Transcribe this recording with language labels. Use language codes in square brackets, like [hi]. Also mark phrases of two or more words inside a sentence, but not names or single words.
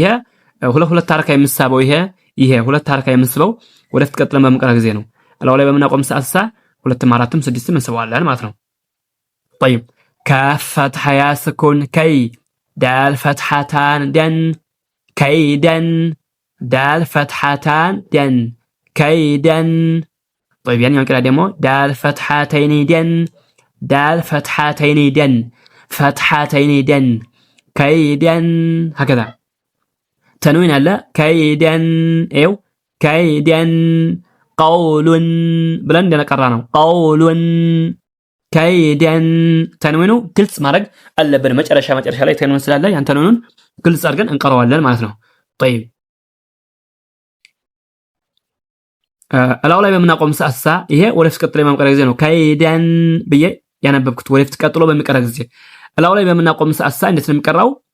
[am] ሁለት ሐረካ የምስበው ይሄ ሁለት ሐረካ የምስበው ወደፊት ቀጥለን በመቀራ ጊዜ ነው። እላው ላይ በምናቆም ሰዓት ሁለትም አራትም ስድስትም እንስበዋለን ማለት ነው። طيب [ar] كاف فتحة ياء سكون كي دال فتحتان دن كيدن دال فتحتان دن كيدن طيب يعني كده ደግሞ دال فتحتين دن دال فتحتين دن فتحتين دن كيدن هكذا تنوين هلا كيدن ايو كيدن قول بلندنا قرانا قول كيدن تنوينو [am] ግልጽ ማድረግ አለብን። መጨረሻ ላይ ተንወን ስላለ ያን ተንወኑን ግልጽ አድርገን እንቀራዋለን ማለት ነው። [ar] طيب [am] እላው ላይ በምናቆም ሰዓት ይሄ ወደፊት ቀጥሎ የማምቀራ ጊዜ ነው። ከይደን ብዬ ያነበብኩት ወደፊት ቀጥሎ በሚቀራ ጊዜ እላው ላይ በምናቆም ሰዓት እንዴት ነው የሚቀራው?